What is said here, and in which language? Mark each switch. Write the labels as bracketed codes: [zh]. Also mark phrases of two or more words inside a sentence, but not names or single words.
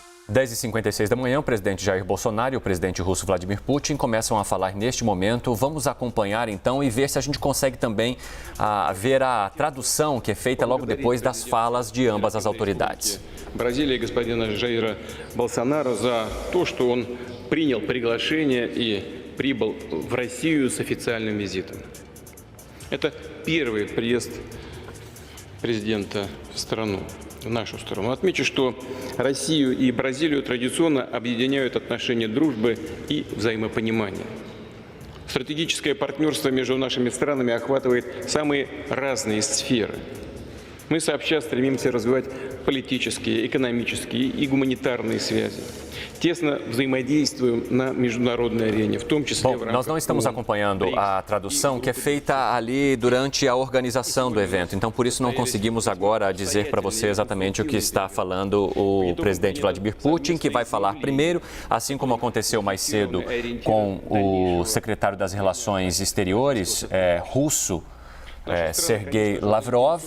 [pt] 10h56 da manhã, o presidente Jair Bolsonaro e o presidente russo Vladimir Putin começam a falar neste momento. Vamos acompanhar então e ver se a gente consegue também ver a tradução que é feita logo depois das falas de ambas as autoridades. [ru] Бразилии господина Jaira Bolsonaro за то, что он принял приглашение и прибыл в Россию с официальным визитом. Это первый приезд президента в страну. В нашу сторону. Отмечу, что Россию и Бразилию традиционно объединяют отношения дружбы и взаимопонимания. Стратегическое партнерство между нашими странами охватывает самые разные сферы. Мы сообща стремимся развивать политические, экономические и гуманитарные связи. Teсно взаимодействуем на международной арене, в том числе в рамках... [pt] Nós não estamos acompanhando a tradução que é feita ali durante a organização do evento, então por isso não conseguimos agora dizer para você exatamente o que está falando o presidente Vladimir Putin, que vai falar primeiro, assim como aconteceu mais cedo com o secretário das Relações Exteriores russo, Sergei Lavrov.